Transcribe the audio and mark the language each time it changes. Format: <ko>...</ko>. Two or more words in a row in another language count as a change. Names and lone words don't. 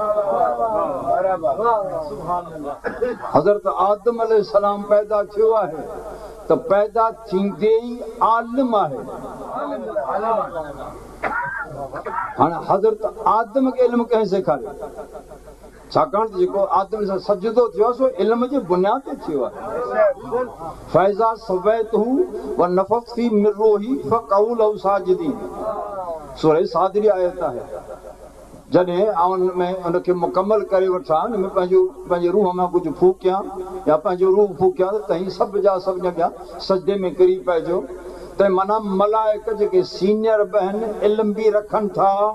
<sd>हज़रत आदम अलैहिस्सलाम पैदा थियो आहे त पैदा थींदे ई आलिम आहे हाणे हज़रत आदम खे इल्मु कंहिं सेखारियो छाकाणि त जेको आदम सां सजदो थियो आहे सो इल्म जे बुनियाद ते थियो आहे</sd> <ar>فإذا سويته ونفخت من روحي فقعوا له ساجدين</ar> <sd>सूरह सादरी आयत आहे जॾहिं उन में उनखे मुकमल करे वठां उन में पंहिंजे रूह में कुझु फूकियां या पंहिंजो रूह फूकियां त तव्हीं सभु जा सभु ॼणा सजदे में किरी पइजो त माना मलाइक जेके सीनियर बि आहिनि इल्म बि रखनि था</sd>